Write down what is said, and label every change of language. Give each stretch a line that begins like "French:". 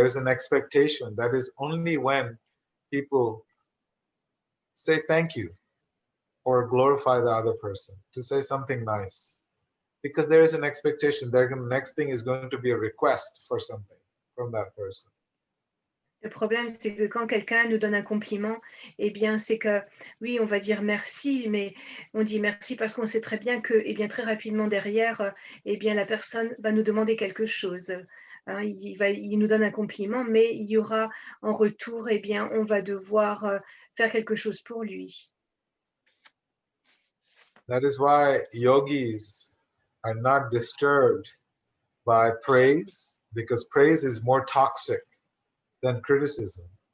English: There's an expectation. That is only when people say thank you or glorify the other person, to say something nice. Because there is an expectation. The next thing is going to be a request for something from that person.
French: Le problème, c'est que quand quelqu'un nous donne un compliment, c'est que, oui, on va dire merci, mais on dit merci parce qu'on sait très bien que, très rapidement derrière, la personne va nous demander quelque chose. Hein, il nous donne un compliment, mais il y aura en retour, eh bien, on va devoir faire quelque chose pour lui.
English: That is why yogis are not disturbed by praise, because praise is more toxic than criticism.